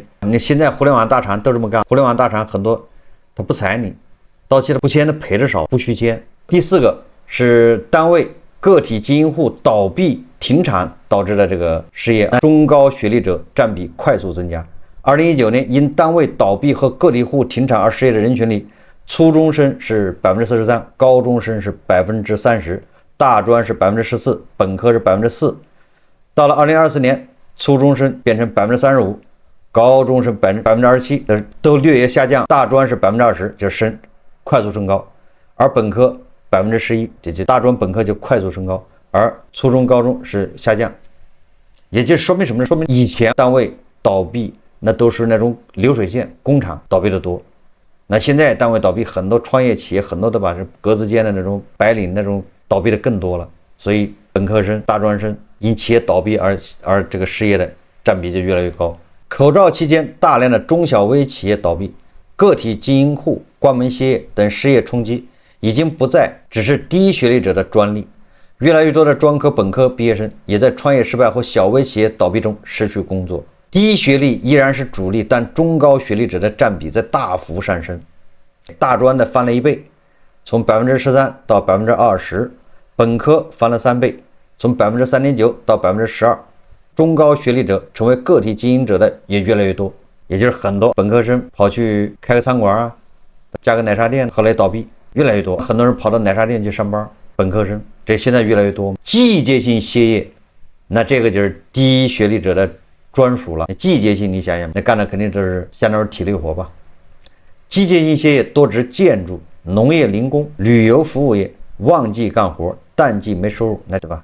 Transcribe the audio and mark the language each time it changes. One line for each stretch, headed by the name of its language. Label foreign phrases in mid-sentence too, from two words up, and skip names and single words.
Chinese: 你現在互聯網大廠都這麼幹，互聯網大廠很多他不裁你，到期了不簽的賠的少，不續簽。第4個是單位個體經營戶倒閉停產導致的這個失業，中高學歷者佔比快速增加。2019年因單位倒閉和個體戶停產而失業的人群裡，初中生是43%，高中生是30%，大專是14%，本科是4%。到了2024年，初中生变成35%，高中生27%，都略有下降，大专是20%，就是快速升高，而本科11%，就大专本科就快速升高，而初中高中是下降。也就说明什么呢？说明以前单位倒閉那都是那種流水線工厂倒閉的多，那現在單位倒閉，很多創業企業很多都把這格子間的那種白領那種倒閉的更多了，所以本科生、大專生因企業倒閉而這個失業的占比就越來越高。口罩期間，大量的中小微企業倒閉，個體經營戶關門歇業等失業衝擊已經不再只是低學歷者的專利，越來越多的專科、本科畢業生也在創業失敗或小微企業倒閉中失去工作。低學歷依然是主力，但中高學歷者的占比在大幅上升，大專的翻了1倍，從13%到20%，本科翻了3倍，從3.9%到12%。中高学历者成为个体经营者的也越来越多，也就是很多本科生跑去開個餐館啊，加個奶茶店，後來倒閉，越來越多。很多人跑到奶茶店去上班，本科生，這現在越來越多。季節性歇業，那這個就是低學歷者的專屬了。季節性你想想，那幹的肯定都是相當於體力活吧。季節性歇業多指建築、農業零工、旅遊服務業，旺季幹活，淡季沒收入，那對吧？